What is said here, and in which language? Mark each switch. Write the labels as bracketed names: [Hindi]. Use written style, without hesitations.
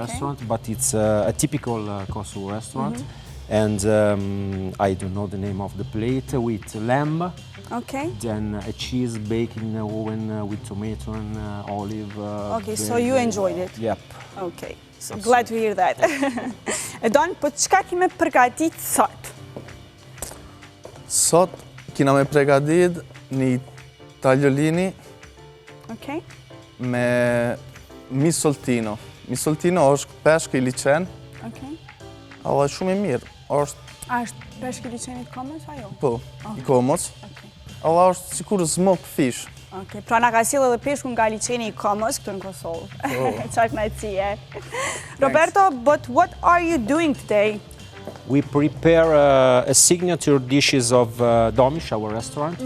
[English] restaurant, but it's a typical Kosovo restaurant, and I don't know the name of the plate with lamb. Okay. Then a cheese baked in the oven with tomato and olive. Okay, so you enjoyed it? Yep. Okay, so glad to hear that. [Albanian] E Don, po çka kime përgatit sot? Sot kina me pregadit një tagliolini [English] Okay. [Albanian] me misoltino. Misoltino është peshk i liçen, [English] Okay. [Albanian] edhe shumë i mirë. Është A është peshk i liçenit komës ajo? po, i komës. [English] Okay. [Albanian] Edhe është sikur [English] smoked fish. Okay. [Albanian] Pra na ka sjellë edhe peshku nga liçeni i komës këtu në Kosovë. Çfarë kënaqësie. [English] Roberto, but what are you doing today? We prepare a signature dishes of Domish, our restaurant.